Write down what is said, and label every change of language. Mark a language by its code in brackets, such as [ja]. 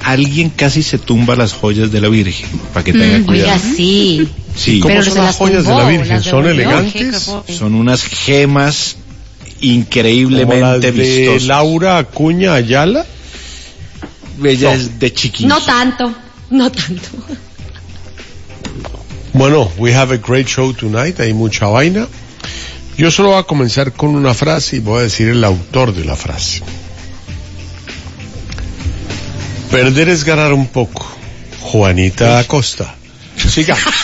[es] Alguien casi se tumba las joyas de la Virgen, para que tenga cuidado. Oiga, sí. Sí. ¿Cómo pero son las joyas de la Virgen? ¿Son elegantes? Son unas gemas increíblemente ¿Como la de vistosas. Laura Acuña Ayala? Ella es de Chiquinquirá. No tanto. [en] Bueno, we have a great show tonight. [es] Hay mucha vaina. Yo solo voy a comenzar con una frase y voy a decir el autor de la frase. Perder es ganar un poco. Juanita Acosta. Siga.